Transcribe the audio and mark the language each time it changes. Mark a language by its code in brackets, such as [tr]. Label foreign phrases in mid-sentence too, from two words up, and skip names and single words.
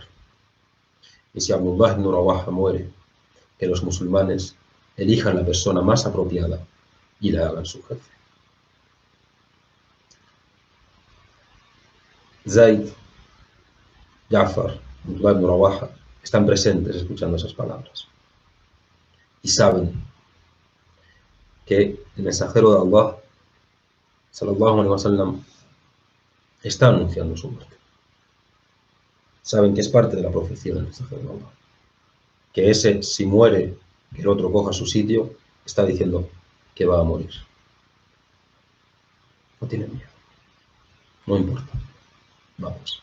[es] Y si Abdullah ibn Rawaha muere, que los musulmanes elijan la persona más apropiada y la hagan su jefe. Zayd, Ja'far, Abdullah ibn Rawaha están presentes escuchando esas palabras y saben que el mensajero de Allah [ar] صلى الله عليه وسلم [es] está anunciando su muerte. Saben que es parte de la profecía del mensajero de Allah, que ese, si muere, que el otro coja su sitio, está diciendo que va a morir. No tienen miedo, no importa, vamos.